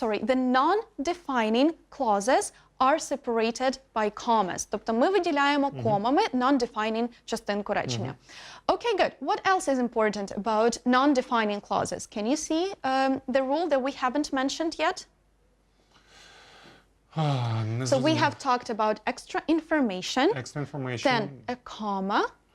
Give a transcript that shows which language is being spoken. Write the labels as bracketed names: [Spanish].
[English] The non-defining clauses are separated by commas. [Ukrainian] Тобто ми виділяємо комами non-defining частинку речення. [English] Okay, good. What else is important about non-defining clauses? Can you see the rule that we haven't mentioned yet? So we have talked about extra information, then a comma.